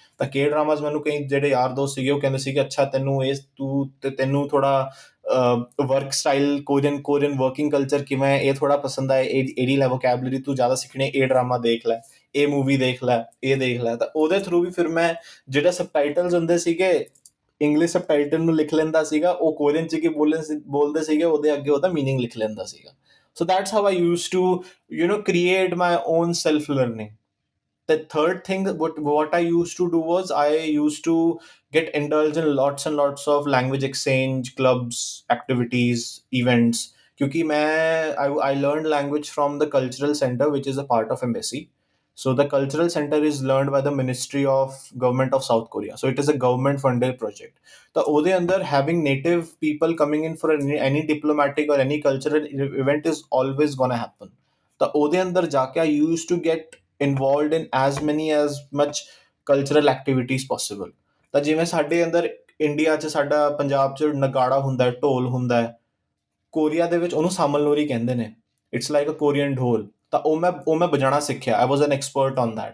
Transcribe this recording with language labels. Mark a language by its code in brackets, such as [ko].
[pa] ਤਾਂ ਕੇ ਡਰਾਮਾਸ ਮੈਨੂੰ ਕਈ ਜਿਹੜੇ ਯਾਰ ਦੋਸਤ ਸੀਗੇ ਉਹ ਕਹਿੰਦੇ ਸੀਗੇ ਅੱਛਾ ਤੈਨੂੰ ਥੋੜਾ work style, Korean working culture ਕਿਵੇਂ ਹੈ ਇਹ ਥੋੜਾ ਪਸੰਦ ਆਏ, ਇਹਦੀ ਲੈ ਵੋਕੈਬਲਰੀ ਤੂੰ ਜ਼ਿਆਦਾ ਸਿੱਖਣੀ, ਇਹ ਡਰਾਮਾ ਦੇਖ ਲੈ, ਇਹ ਮੂਵੀ ਦੇਖ ਲੈ, ਇਹ ਦੇਖ ਲੈ। ਤਾਂ ਉਹਦੇ ਥਰੂ ਵੀ ਫਿਰ ਮੈਂ ਜਿਹੜੇ ਸਬਟਾਈਟਲਸ ਹੁੰਦੇ ਸੀਗੇ, ਇੰਗਲਿਸ਼ ਸਬਟਾਈਟਲ ਨੂੰ ਲਿਖ ਲੈਂਦਾ ਸੀਗਾ, ਉਹ ਕੋਰੀਅਨ 'ਚ ਕੀ ਬੋਲਦੇ ਸੀਗੇ ਉਹਦੇ ਅੱਗੇ ਉਹਦਾ ਮੀਨਿੰਗ ਲਿਖ ਲੈਂਦਾ ਸੀਗਾ। [en] So that's how I used to, create my own self-learning. The third thing, what I used to do was I used to get indulged in lots and lots of language exchange clubs, activities, events. Because I learned language from the cultural center, which is a part of embassy. So the cultural center is learned by the Ministry of Government of South Korea. So it is a government funded project. The ode under having native people coming in for any diplomatic or any cultural event is always gonna happen. [pa] ਤਾਂ ਉਹਦੇ ਅੰਦਰ ਜਾ ਕੇ [en] I used to get involved in as much cultural activities possible. [pa] ਤਾਂ ਜਿਵੇਂ ਸਾਡੇ ਅੰਦਰ India 'ਚ, ਸਾਡਾ ਪੰਜਾਬ 'ਚ ਨਗਾੜਾ ਹੁੰਦਾ, ਢੋਲ ਹੁੰਦਾ, ਕੋਰੀਆ ਦੇ ਵਿੱਚ ਉਹਨੂੰ ਸਾਮਲਨੋਰੀ ਕਹਿੰਦੇ ਨੇ। [en] It's like a Korean dhol. [pa] ਤਾਂ ਉਹ ਮੈਂ ਵਜਾਉਣਾ ਸਿੱਖਿਆ। [en] I was an expert on that.